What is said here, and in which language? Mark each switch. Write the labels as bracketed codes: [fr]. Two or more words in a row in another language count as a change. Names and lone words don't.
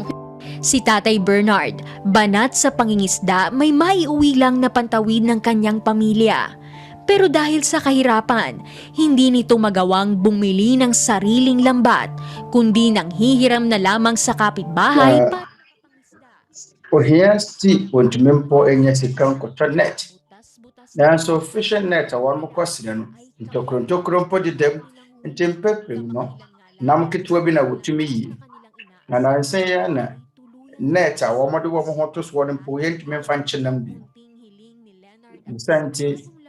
[tl] Si Tatay Bernard, banat sa pangingisda, may maiuwi lang na pantawid ng kanyang pamilya. Pero dahil sa kahirapan, hindi nito magawang bumili ng sariling lambat, kundi nang hihiram na lamang sa kapitbahay para [ak] ohia si ontumi mpo enye sika nkotɔ net nanso [en] fishing net [ak] a wɔn kɔsrɛ no ntokuro mpo dedam nti mpɛpɛm no nam ketewa bi na wɔtumi yi na nansa yɛ na net a wɔn de wɔn ho to so no mpo yɛntumi mfa nkye nam bi nsanti